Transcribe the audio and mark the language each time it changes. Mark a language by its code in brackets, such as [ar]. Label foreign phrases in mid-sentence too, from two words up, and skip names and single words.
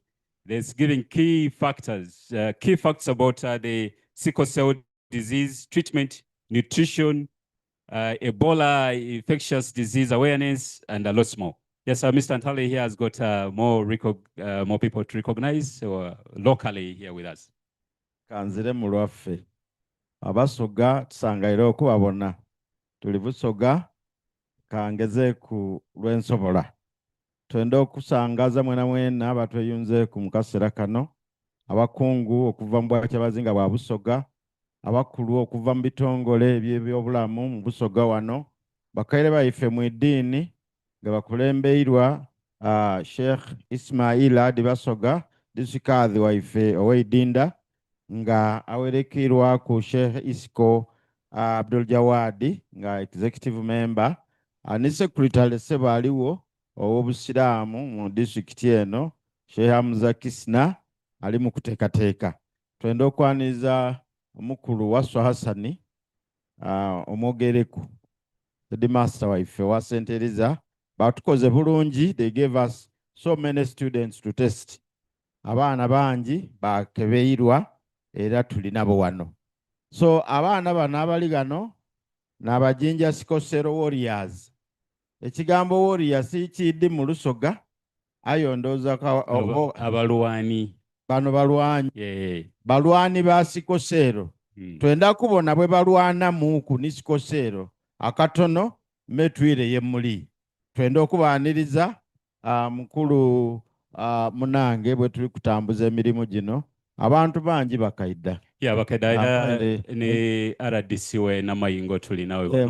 [en] That's giving key facts about the sickle cell disease treatment, nutrition, Ebola infectious disease awareness, and a lot more. Yes, Mr. Antale here has got more people to recognize locally here with us. [xog] Kanzire mu lwaffe abasoga tusangaire okubabona tuli busoga kangeze ku lw'ensobola twenda okusangaza mwena mwena abatweyunze ku mukaseera kano abakungu okuva mu bwakyabazinga bwa busoga abakulu okuva mu bitongole eby'ebyobulamu mu busoga wano bakaire baife mu iddiini nga bakulembeirwa Sheikh Ismail Adi Basoga disikaadhi waife ow'Idinda nga awerekerwa ku Sheikh Isco Abdul Jawadi nga [en] executive member [xog] ne secretary Sebaliwo ow'obusiraamu mu district eno Sheikh Hamza Kisna ali mu kuteekateeka. Twenda okwaniriza omukulu Waswa Hassani omwogereku headmaster waife wa St. Eliza batukoze bulungi. [en] They gave us so many students to test. [xog] Abaana bangi bakebeirwa era tulinabo wano. So abaana bano abali gano n'abajinja Sickle Cell Warriors. Ekigambo warriors kiddi mu Lusoga ayondooza abalwani. Bano balwanyi. Balwani ba Sickle Cell. Twenda kubona bwe balwana muku ni Sickle Cell akatono metwire ye muli. Twenda okubaaniriza mukulu munange bwe tuli kutambuza emirimu gino abantu bangi bakaida. Bakaida ne RDC we namayingo tuli nawe wano.